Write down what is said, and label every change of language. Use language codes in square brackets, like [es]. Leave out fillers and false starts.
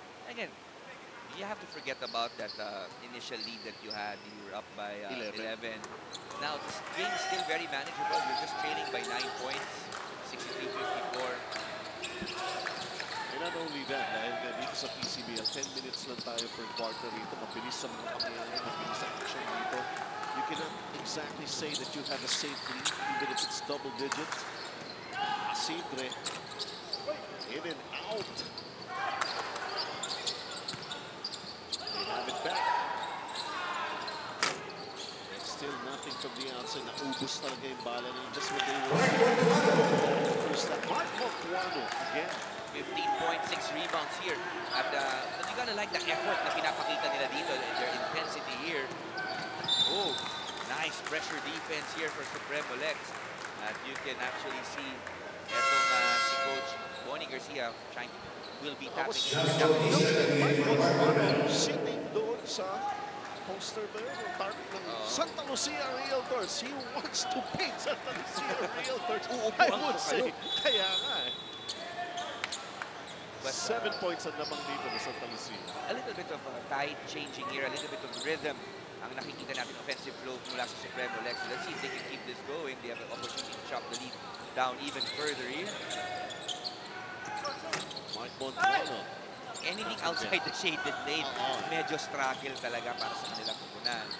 [en] Again, you have to forget about that initial lead that you had. You were up by 11. Now, this game is still very manageable. You're just trailing by 9 points, 63-54. And not only that, [tl] dahil dito sa [en] PCBL, 10 minutes lang tayo per quarter rito. [tl] Mabilis ang mga pangyayari, mabilis ang action dito. [en] You cannot exactly say that you have a safe lead, even if it's double digits. Asidre, in and out. They have it back. And still nothing from the outside. [tl] Naubos talaga yung bala nila [en] just when they were first. Mark Montuano again. 15.6 rebounds here. But you gotta like the effort [tl] na pinapakita nila dito, [en] their intensity here. Oh, nice pressure defense here for Supremo Lex. And you can actually see etong si Coach Bonnie Garcia will be tapping [tl] sitting doon sa poster ba yun? Ang target ng Sta Lucia Realtors. [en] He wants to beat Sta Lucia Realtors. I would say. [tl] Kaya nga eh. 7 points ang lamang dito ng Sta Lucia. [en] A little bit of tide changing here, a little bit of rhythm [tl] ang nakikita natin [en] offensive flow mula sa Supremo Lex. So let's see if they can keep this going. They have an opportunity to chop the lead down even further here. Mark Montuano. Anything outside the shaded lane, [tl] medyo struggle talaga para sa kanilang kupunan.